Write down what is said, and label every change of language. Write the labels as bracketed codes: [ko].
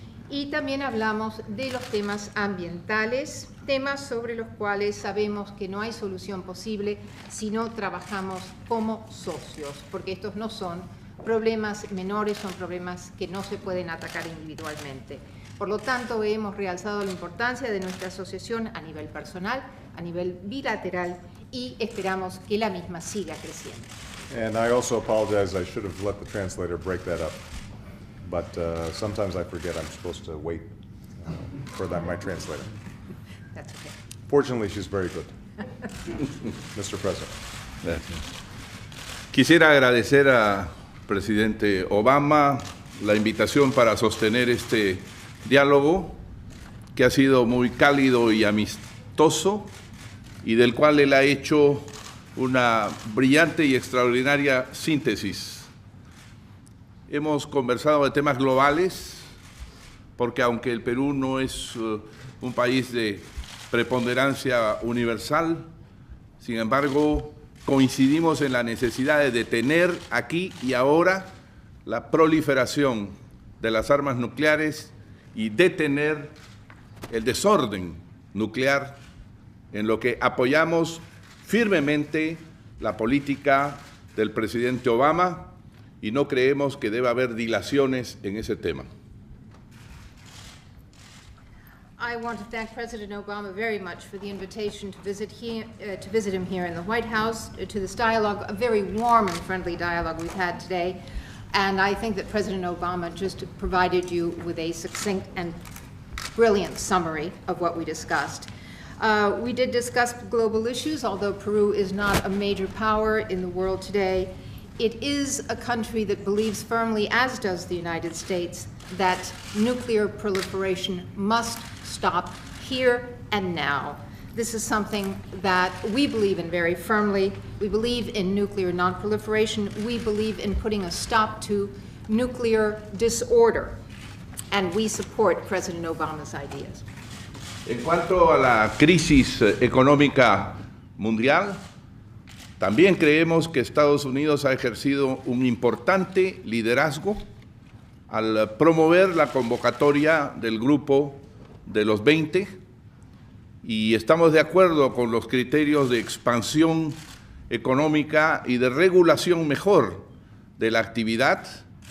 [es] Y también hablamos de los temas ambientales, temas sobre los cuales sabemos que no hay solución posible si no trabajamos como socios, porque estos no son problemas menores, son problemas que no se pueden atacar individualmente. Por lo tanto, hemos realzado la importancia de nuestra asociación a nivel personal, a nivel bilateral, y esperamos que la misma siga creciendo. [en] And I also apologize, I should have let the translator break that up. But sometimes I forget I'm supposed to wait for my translator. That's okay. Fortunately, she's very good. Mr. President. [es] Gracias. Quisiera agradecer al presidente Obama la invitación para sostener este diálogo que ha sido muy cálido y amistoso y del cual él ha hecho una brillante y extraordinaria síntesis. Hemos conversado de temas globales, porque aunque el Perú no es un país de preponderancia universal, sin embargo, coincidimos en la necesidad de detener aquí y ahora la proliferación de las armas nucleares y detener el desorden nuclear, en lo que apoyamos firmemente la política del presidente Obama y no creemos que deba haber dilaciones en ese tema. [en] I want to thank President Obama very much for the invitation to visit him here in the White House, to this dialogue, a very warm and friendly dialogue we've had today. And I think that President Obama just provided you with a succinct and brilliant summary of what we discussed. We did discuss global issues, although Peru is not a major power in the world today. It is a country that believes firmly, as does the United States, that nuclear proliferation must stop here and now. This is something that we believe in very firmly. We believe in nuclear non-proliferation. We believe in putting a stop to nuclear disorder. And we support President Obama's ideas. [es] En cuanto a la crisis económica mundial, también creemos que Estados Unidos ha ejercido un importante liderazgo al promover la convocatoria del Grupo de los 20 y estamos de acuerdo con los criterios de expansión económica y de regulación mejor de la actividad.